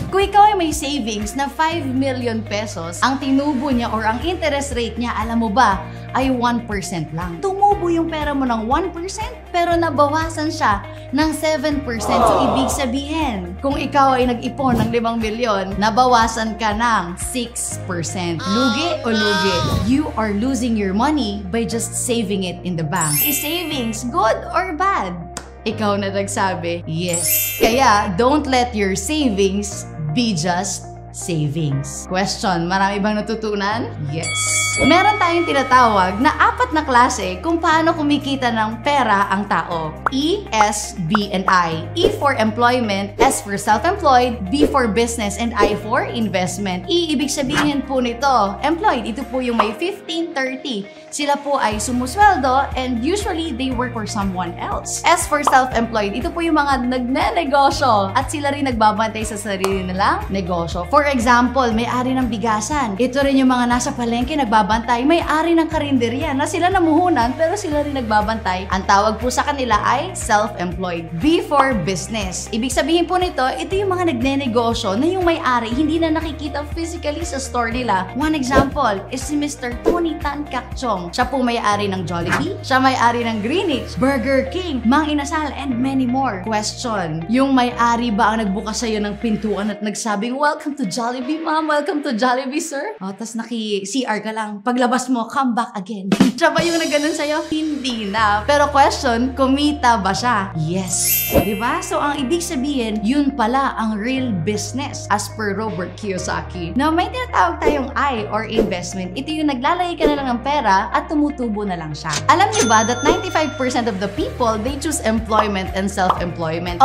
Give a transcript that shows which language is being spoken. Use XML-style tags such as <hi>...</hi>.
<tl>Kung ikaw ay may savings na 5 million pesos, ang tinubo niya or ang interest rate niya, alam mo ba, ay 1% lang. Tumubo yung pera mo ng 1%, pero nabawasan siya ng 7%. So, ibig sabihin, kung ikaw ay nag-ipon ng 5 milyon, nabawasan ka ng 6%. Lugi o lugi?</tl> <en>You are losing your money by just saving it in the bank. Is savings good or bad?</en> <tl>Ikaw na nagsabi,</tl> <en>yes. Kaya, don't let your savings be just savings.</en> <tl>Question, marami bang natutunan? Yes. Meron tayong tinatawag na 4 na klase kung paano kumikita ng pera ang tao.</tl> <en>E, S, B, and I. E for employment, S for self-employed, B for business, and I for investment.</en> <tl>E, ibig sabihin po nito, employed, ito po yung may 15-30. Sila po ay sumusweldo</tl> <en>and usually they work for someone else.</en> <tl>S for self-employed, ito po yung mga nagne-negosyo at sila rin nagbabantay sa sarili nilang negosyo.</tl> <en>For example,</en> <tl>may-ari ng bigasan. Ito rin yung mga nasa palengke nagbabantay. May-ari ng karinderya na sila namuhunan pero sila rin nagbabantay. Ang tawag po sa kanila ay self-employed. B for business. Ibig sabihin po nito, ito yung mga nagne-negosyo na yung may-ari hindi na nakikita physically sa store nila.</tl> <en>One example is</en> <tl>si Mr. Tony Tan Cakchong. Siya po may-ari ng Jollibee, siya may-ari ng Greenwich, Burger King, Mang Inasal,</tl> <en>and many more.</en> <tl>Question, yung may-ari ba ang nagbukas sa'yo ng pintuan at nagsabing,</tl> <en>"Welcome to Jollibee, ma'am. Welcome to Jollibee, sir."</en> <tl>O, tas naki-CR ka lang. Paglabas mo,</tl> <en>come back again.</en> <tl>Siya ba yung nagganon sa'yo? Hindi na. Pero question, kumita ba siya? Yes. Diba? So, ang ibig sabihin, yun pala ang</tl> <en>real business as per</en> <tl>Robert Kiyosaki. Now, may tinatawag tayong I or investment. Ito yung naglalagay ka na lang ng pera at tumutubo na lang siya. Alam niyo ba</tl> <en>that 95% of the people, they choose employment and self-employment.</en>